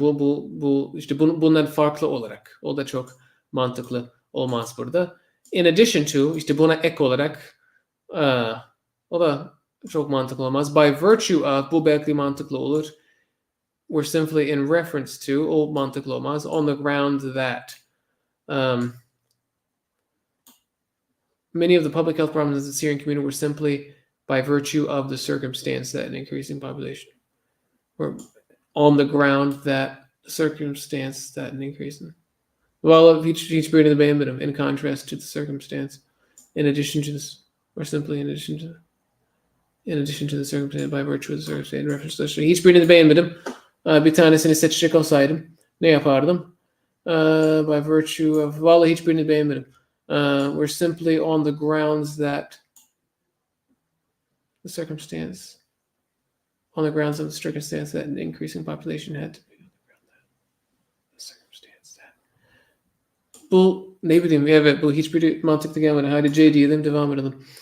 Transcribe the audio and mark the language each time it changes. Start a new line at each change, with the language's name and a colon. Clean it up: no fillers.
Turkish: Bu işte bundan farklı olarak. O da çok mantıklı olmaz burada.
English: In addition to,
Turkish: işte buna ek olarak o da çok mantıklı olmaz.
English: By virtue of,
Turkish: bu belki mantıklı olur.
English: We're simply in reference to,
Turkish: o mantıklı olmaz.
English: On the ground that many of the public health problems in the Syrian community were simply by virtue of the circumstance that an increasing population, or on the ground that circumstance that an increasing,
Turkish: Vallahi hiçbirini beğenmedim.
English: In contrast to the circumstance. In addition to this, or simply in addition to the circumstance, by virtue of the circumstance, in reference to the circumstance.
Turkish: Hiçbirini beğenmedim. Bir tanesini seçecek olsaydım ne yapardım?
English: By virtue of,
Turkish: vallahi hiçbirini beğenmedim.
English: We're simply on the grounds that the circumstance, on the grounds of the circumstance that an increasing population had to be on the ground that the circumstance that.
Turkish: Bu ne bileyim, evet, bu hiçbiri mantıklı gelmedi. Hadi C diyelim, devam edelim.